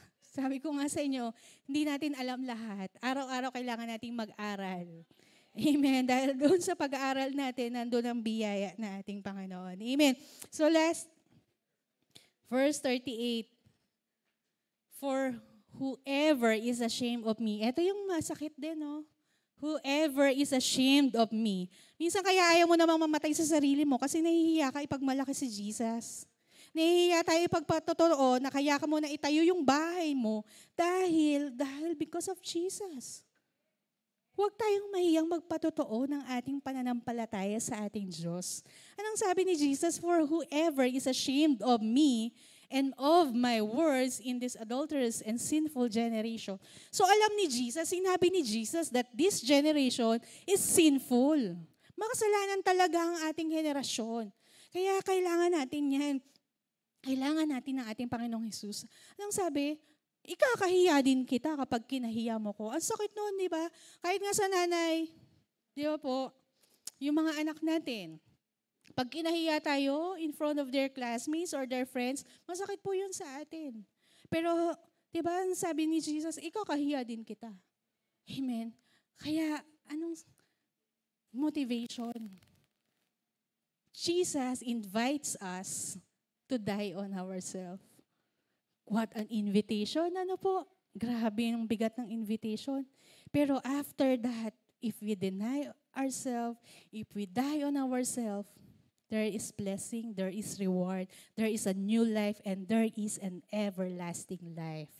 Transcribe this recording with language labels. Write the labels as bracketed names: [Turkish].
[Filipino] Sabi ko nga sa inyo, hindi natin alam lahat. Araw-araw kailangan nating mag-aral. Amen. Dahil doon sa pag-aaral natin, nandun ang biyaya na ating Panginoon. [English] Amen. So last, verse 38. For whoever is ashamed of me. [Filipino] Ito yung masakit din, no? [English] Whoever is ashamed of me. [Filipino] Minsan kaya ayaw mo namang mamatay sa sarili mo kasi nahihiya ka ipagmalaki si Jesus. Nahihiya tayo ipagpatotoo na kaya ka muna itayo yung bahay mo dahil [English] because of Jesus. [Filipino] Huwag tayong mahiyang magpatotoo ng ating pananampalataya sa ating Diyos. Anong sabi ni Jesus? [English] For whoever is ashamed of me and of my words in this adulterous and sinful generation. [Filipino] So alam ni Jesus, [English] sinabi ni Jesus that this generation is sinful. [Filipino] Makasalanan talaga ang ating henerasyon. Kaya kailangan natin yan. Kailangan natin ng ating Panginoong Hesus. Anong sabi? Ikakahiya din kita kapag kinahiya mo ko. Ang sakit noon, di ba? Kahit nga sa nanay, di ba po, yung mga anak natin, pag kinahiya tayo [English] in front of their classmates or their friends, [Filipino] masakit po yun sa atin. Pero, di ba, sabi ni Jesus, ikakahiya din kita. Amen. Kaya, anong motivation? [English] Jesus invites us to die on ourselves. What an invitation. [Filipino] Ano po? Grabe ang bigat ng invitation. [English] Pero after that, if we deny ourselves, if we die on ourselves, there is blessing, there is reward, there is a new life, and there is an everlasting life.